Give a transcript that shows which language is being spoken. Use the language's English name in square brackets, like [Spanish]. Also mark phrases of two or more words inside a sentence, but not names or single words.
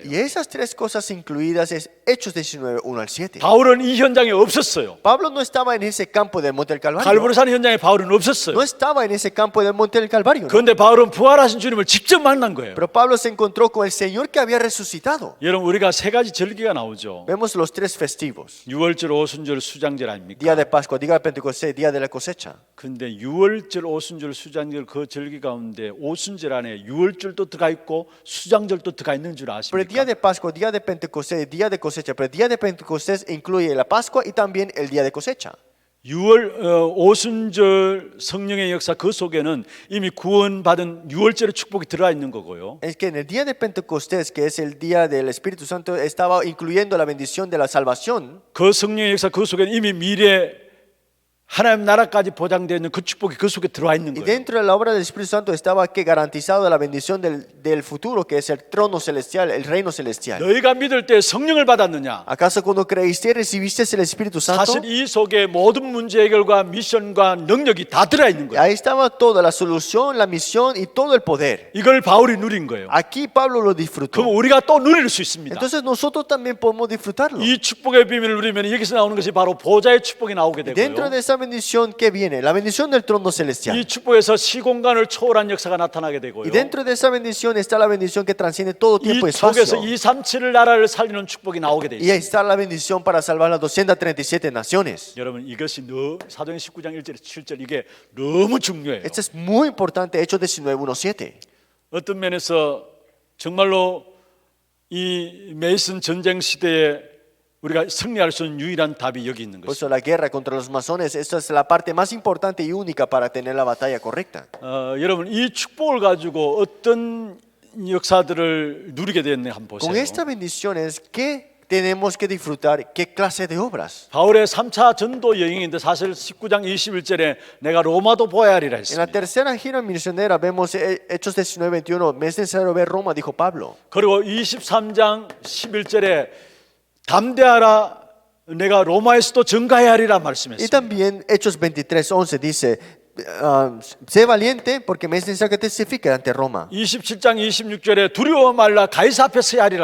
[Spanish] Y esas tres cosas incluidas es Hechos 19, 1 al 7. [Korean] 바울은 이 현장에 없었어요. [Spanish] Pablo no estaba en ese campo del Monte del Calvario. [Korean] 갈보리산 현장에 바울은 없었어요. [Spanish] No estaba en ese campo del Monte del Calvario. ¿no? [Korean] 그런데 바울은 부활하신 주님을 직접 만난 거예요. [Spanish] Pero Pablo se encontró con el Señor que había resucitado. [Korean] 여러분 우리가 세 가지 절기가 나오죠. [Spanish] Vemos los tres festivos. [Korean] 유월절, 오순절, 수장절 아닙니까? [Spanish] Día de Pascua, Día de Pentecostés, Día de la cosecha. [Korean] 근데 유월절, 오순절, 수장절 그 절기 가운데 오순절 안에 유월절도 들어가 있고 수장절도 들어가 있는 줄 [Spanish] Pero el Día [Korean] 아십니까? [Spanish] de Pascua, Día de Pentecostés, Día de cosecha. Pero el Día de Pentecostés incluye la Pascua y también el Día de cosecha. [Korean] 오순절 성령의 역사 그 속에는 이미 구원받은 유월절의 축복이 들어가 있는 거고요. [Spanish] Es que en el Día de Pentecostés, que es el Día del Espíritu Santo, estaba incluyendo la bendición de la salvación. [Korean] 그 성령의 역사 그 속에는 이미 미래 하나님 나라까지 보장되어 있는 그 축복이 그 속에 들어와 있는 [Spanish] Y [Korean] 거예요. [Spanish] dentro de la obra del Espíritu Santo estaba que garantizado la bendición del futuro, que es el trono celestial, el reino celestial. [Korean] 너희가 믿을 때 성령을 받았느냐? [Spanish] ¿Acaso cuando creíste recibiste el Espíritu Santo? [Korean] 사실 이 속에 모든 문제 해결과 미션과 능력이 다 들어가 있는 거예요. [Spanish] Ahí estaba toda la solución, la misión y todo el poder. [Korean] 이걸 바울이 누린 거예요. [Spanish] Aquí Pablo lo disfrutó. [Korean] 그럼 우리가 또 누릴 수 있습니다. [Spanish] Entonces nosotros también podemos disfrutarlo. [Korean] 이 축복의 비밀을 누리면 여기서 나오는 것이 바로 보좌의 축복이 나오게 [Spanish] Dentro [Korean] 되고요. [Spanish] de esa bendición que viene, la bendición del trono celestial. [Korean] 이 축복에서 시공간을 초월한 역사가 나타나게 되고요. [Spanish] Y dentro de esa bendición está la bendición que transciende todo [Korean] 이 [Spanish] tiempo y [Korean] 속에서 [Spanish] espacio. [Korean] 237 나라를 살리는 축복이 나오게 돼 [Spanish] Y ahí [Korean] 있어요. [Spanish] está la bendición para salvar las 237 naciones. [Korean] 여러분 이것이 사도행 19장 1절 7절 이게 너무 중요해요. [Spanish] Esto es muy importante, Hechos 19, 1, 7. [Korean] 어떤 면에서 정말로 이 메이슨 전쟁 시대에 우리가 승리할 수 있는 유일한 답이 여기 있는 [Spanish] Por [Korean] 것이죠. [Spanish] eso la guerra contra los masones, esta es la parte más importante y única para tener la batalla correcta. [Korean] 여러분 이 축복을 가지고 어떤 역사들을 누리게 되었네 한번 [Spanish] Con [Korean] 보세요. [Spanish] esta bendición es que tenemos que disfrutar qué clase de obras. [Korean] 바울의 3차 전도 여행인데 사실 19장 21절에 내가 로마도 보아야 하리라 [Spanish] En la [Korean] 했습니다. [Spanish] tercera gira misionera vemos Hechos 19, 21, me es necesario ver Roma, dijo Pablo. [Korean] 그리고 23장 11절에 담대하라 내가 로마에서도 증가해야 하리라 [Spanish] Y [Korean] 말씀했습니다. [Spanish] también Hechos 23, 11 dice, sé valiente porque me es necesario que testifique ante Roma. [Korean] 27장 26절에 두려워 말라 가이사 앞에 서야 하리라